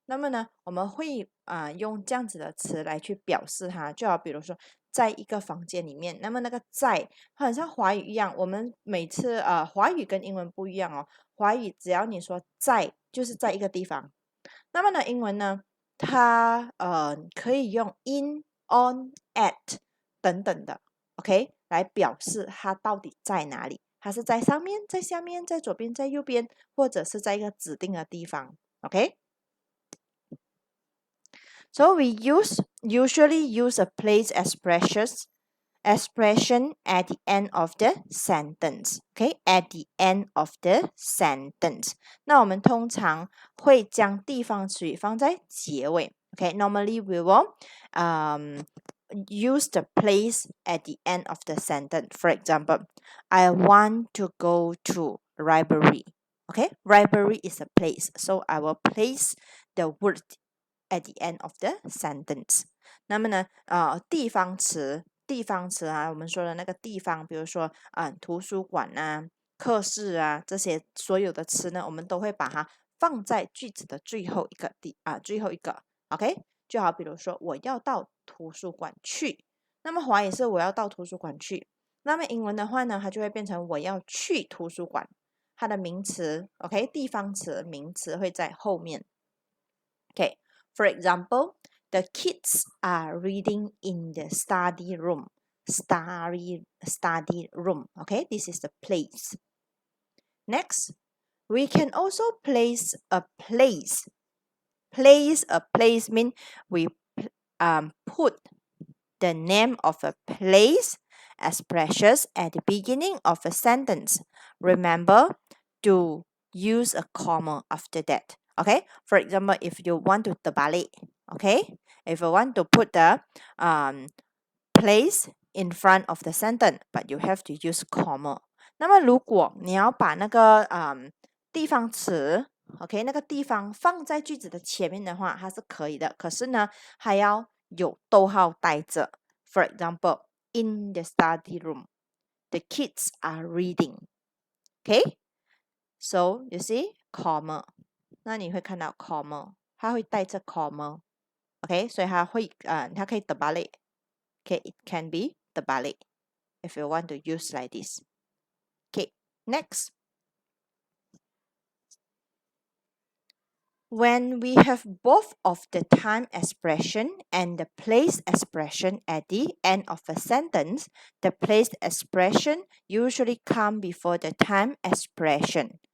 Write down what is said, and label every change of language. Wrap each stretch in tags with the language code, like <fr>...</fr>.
<zh>那么呢，我们会用这样子的词来去表示它，就好比如说，在一个房间里面，那么那个在，它很像华语一样，我们每次华语跟英文不一样哦，华语只要你说在，就是在一个地方，那么呢，英文呢，它可以用 in, on, at 等等的。 OK，来表示它到底在哪里。它是在上面，在下面，在左边，在右边，或者是在一个指定的地方。</zh> <en>OK，so we usually use a place expression at the end of the sentence. Okay, at the end of the sentence.</en> <zh>那我们通常会将地方词语放在结尾。</zh> <en>Okay, normally we will use the place at the end of the sentence. For example, I want to go to library. Okay, library is a place, so I will place the word at the end of the sentence.</en> <zh>那么呢，地方词啊，我们说的那个地方，比如说图书馆啊、课室啊这些所有的词呢，我们都会把它放在句子的最后一个最后一个。 OK，就好比如说我要到图书馆去，那么华语是我要到图书馆去，那么英文的话呢，它就会变成我要去图书馆，它的名词 OK 地方词名词会在后面。</zh> <en>OK，for example，the kids are reading in the study room. Study room. Okay, this is the place. Next, We can also place a place. Place a place mean we put the name of a place as precious at the beginning of a sentence. Remember to use a comma after that. Okay, for example, if you want to terbalik, okay, if you want to put the place in front of the sentence, but you have to use comma.</en> <zh>那么如果你要把那个地方词，OK，那个地方放在句子的前面的话，它是可以的。可是呢，还要有逗号带着。</zh> <en>For example, in the study room, the kids are reading. OK, so you see comma，</en> <zh>那你会看到 comma，它会带着 comma。 OK，所以它可以terbalik。</zh> <en>Okay, it can be terbalik if you want to use like this. Okay, next. When we have both of the time expression and the place expression at the end of a sentence, the place expression usually come before the time expression.</en>